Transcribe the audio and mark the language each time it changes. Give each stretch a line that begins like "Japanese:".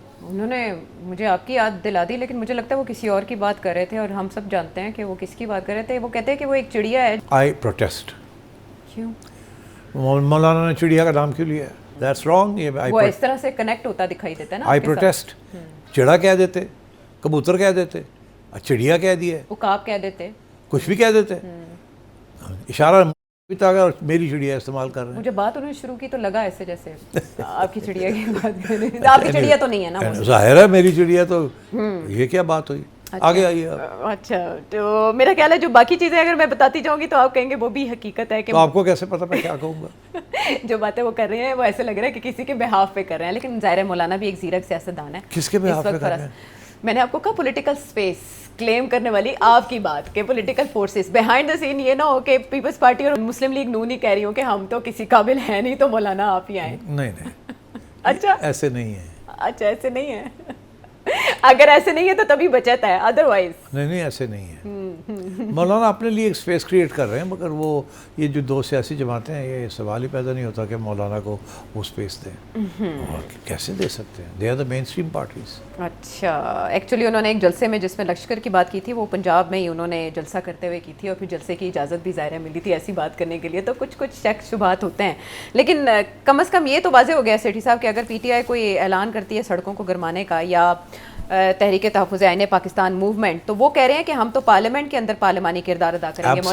Urdu: انہوں نے مجھے آپ کی یاد دلا دی, لیکن مجھے لگتا ہے وہ کسی اور کی بات کر رہے تھے, اور ہم سب جانتے ہیں کہ وہ کس کی بات کر رہے تھے. وہ کہتے ہیں کہ وہ ایک چڑیا ہے.
English: I protest.
Urdu: کیوں مولانا نے چڑیا کا نام کیوں لیا؟
English: That's wrong.
Urdu: وہ اس طرح سے کنیکٹ ہوتا دکھائی دیتا ہے نا.
English: I protest.
Urdu: چڑا کہہ دیتے, کبوتر کہہ دیتے, چڑیا کہہ دیا, عقاب کہہ دیتے, کچھ بھی کہہ دیتے. اشارہ بھی تھا اور میری چڑیا استعمال کر رہے ہیں. مجھے بات انہوں نے شروع کی تو لگا ایسے جیسے آپ کی چڑیا کی بات کر رہے ہیں. آپ کی چڑیا تو نہیں ہے نا. ظاہر ہے میری چڑیا, تو یہ کیا بات ہوئی. آگے آئیے آپ. اچھا, تو میرا خیال ہے جو باقی چیزیں اگر میں بتاتی جاؤں گی تو آپ کہیں گے وہ بھی حقیقت ہے. کہ تو آپ کو کیسے پتہ میں کیا کہوں گا؟ جو باتیں وہ کر رہے ہیں وہ ایسے لگ رہا ہے کہ کسی کے بہاف پہ کر رہے ہیں, لیکن ظاہر ہے مولانا بھی ایک زیرک سیاستدان ہے. کس کے بہاف پہ کر رہے ہیں؟ میں نے آپ کو کہا پولیٹیکل اسپیس کلیم کرنے والی آپ کی بات کہ
English: political forces behind the scene,
Urdu: یہ نہ ہو کہ پیپلز پارٹی اور مسلم لیگ نون ہی کہہ رہی ہوں کہ ہم تو کسی قابل ہیں نہیں تو مولانا آپ ہی آئیں. نہیں اچھا ایسے نہیں ہے. اچھا ایسے نہیں ہے. اگر ایسے نہیں ہے تو تبھی بچاتا ہے, ادروائز نہیں ایسے نہیں ہے. مولانا اپنے لیے ایک اسپیس کریٹ کر رہے ہیں, مگر وہ یہ جو دو سیاسی جماعتیں ہیں یہ سوال ہی پیدا نہیں ہوتا کہ مولانا کو وہ اسپیس دیں. اور کیسے دے سکتے ہیں؟
English: They are the mainstream parties.
Urdu: اچھا, ایکچولی انہوں نے ایک جلسے میں جس میں لشکر کی بات کی تھی وہ پنجاب میں ہی انہوں نے جلسہ کرتے ہوئے کی تھی, اور پھر جلسے کی اجازت بھی ظاہر ملی تھی ایسی بات کرنے کے لیے, تو کچھ شک شبہات ہوتے ہیں. لیکن کم از کم یہ تو واضح ہو گیا سیٹھی صاحب کہ اگر پی ٹی آئی کوئی اعلان کرتی ہے سڑکوں کو گرمانے کا, یا تحریک تحفظ آئین پاکستان موومنٹ, تو وہ کہہ رہے ہیں کہ ہم تو پارلیمنٹ کے اندر پارلیمانی کردار ادا کریں گے.